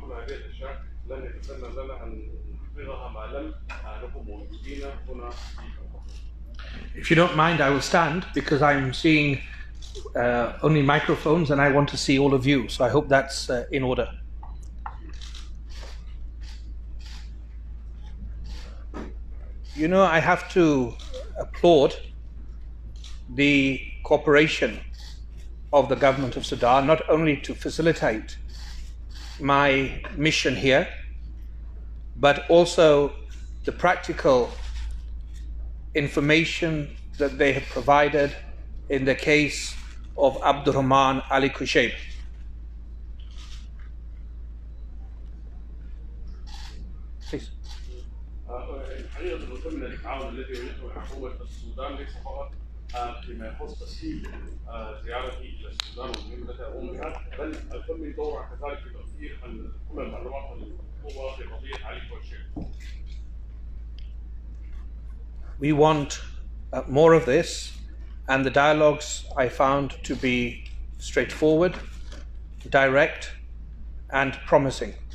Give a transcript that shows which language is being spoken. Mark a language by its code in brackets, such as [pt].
[ar] كل هذه الأشياء لن يتسنى لنا أن نحققها ما لم نكن موجودين هنا في الخرطوم. [en] If you don't mind, I will stand because I'm seeing only microphones and I want to see all of you. So I hope that's in order. You know, I have to applaud the cooperation of the government of Sudan, not only to facilitate my mission here, but also the practical information that they have provided in the case of Abdurrahman Ali Kushayb. Please. [ar] الحقيقة المهتم من التعاون الذي يريده حكومة السودان ليس فقط فيما يخص تسهيل زيارتي إلى السودان والمهمة التي أقوم بها، بل الفن دورها كذلك في توفير كل المعلومات المطلوبة في قضية علي كوشيب. [en] We want more of this, and the dialogues I found to be straightforward, direct, and promising.